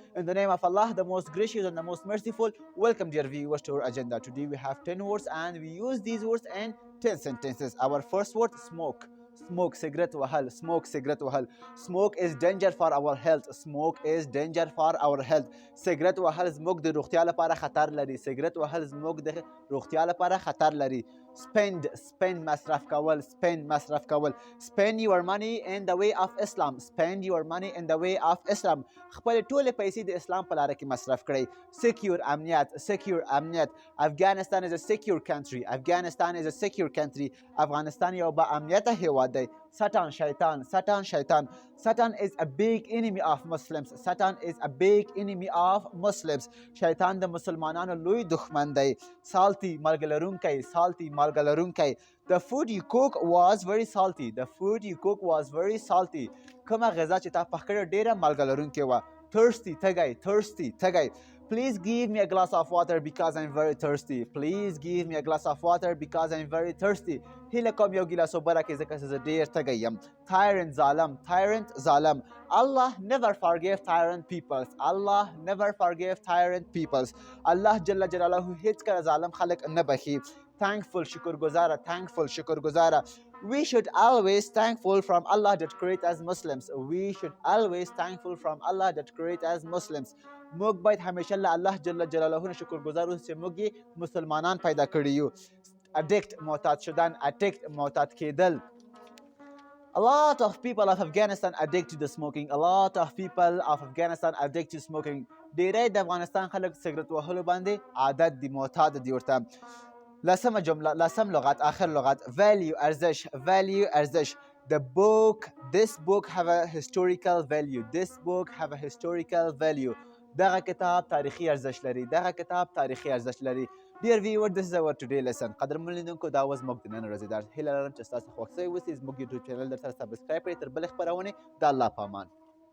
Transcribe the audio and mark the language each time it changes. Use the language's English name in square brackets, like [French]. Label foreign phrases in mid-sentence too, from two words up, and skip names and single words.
[English] In the name of Allah, the most gracious and the most merciful, welcome dear viewers to our agenda. Today we have 10 words and we use these words in 10 sentences. Our first word, smoke. Smoke, [Pashto] سګرټ وهل. [English] Smoke, [Pashto] سګرټ وهل. [English] Smoke is danger for our health. Smoke is danger for our health. [Pashto] سګرټ وهل smoke د روغتیا لپاره خطر لري. سګرټ وهل smoke د روغتیا لپاره خطر لري. Spend مصرف کول. Spend مصرف کول. [English] Spend your money in the way of Islam. Spend your money in the way of Islam. [Pashto] خپل ټول پیسې د اسلام په لاره کې مصرف کړئ. [English] Secure امنیت. Secure امنیت. Afghanistan is a secure country. Afghanistan is a secure country. [Pashto] افغانستان یو با امنیته هیواد دی. [English] Satan, shaitan. Satan, shaitan. Satan is a big enemy of Muslims. Satan is a big enemy of Muslims. [Pashto] شیطان د مسلمانانو لوی دښمن دی. Salty, مالګه لرونکی. Salty, مالګه لرونکی. [English] The food you cook was very salty. The food you cook was very salty. [Pashto] کومه غذا چې تا پخ کړې ډېره مالګه لرونکې وه. [English] Thirsty, تږی. Thirsty, تږی. Please give me a glass of water because I'm very thirsty. Please give me a glass of water because I'm very thirsty. [Pashto] هیله کوم یو ګیلاس اوبه راکړئ ځکه چې زه ډېر تږی یم. [English] Tyrant, ظالم. Tyrant, ظالم. Allah never forgive tyrant peoples. Allah never forgive tyrant peoples. [Pashto] الله [Arabic] جل جلاله [Pashto] هیڅکله ظالم خلک نه بخي. [English] Thankful, شکرګزاره. Thankful, شکرګزاره. We should always thankful from Allah that create as Muslims. We should always thankful from Allah that create as Muslims. [Pashto] موږ باید همیشه له الله [Arabic] جل جلاله [Pashto] نه شکرګزار اوسو چې موږ یې مسلمانان پیدا کړي یو. [English] Addict, [Persian] معتاد شدن. [English] Addict, [Pashto] معتاد کېدل. [English] A lot of people of Afghanistan addicted to smoking. A lot of people of Afghanistan addicted to smoking. [Pashto] ډېری د افغانستان خلک سګرټ وهلو باندې عادت دي، معتاد دي ورته. لسمه جمله، لسم لغت، آخر لغت. Value, ارزش. [English] Value, ارزش. This book have a historical value. This book have a historical value. [Pashto] دغه کتاب تاریخي ارزش لري. دغه کتاب تاریخي ارزش لري. [English] Dear viewer, this is our today lesson. [Pashto] قدرمن لیدونکو دا و زموږ د نن ورځې درس. هیله لرم چې ستاسو خوښ شوی وسي. زموږ یوټیوب چینل درسره سبسکرایب کړئ. تر بلې خپرونې د الله په امان.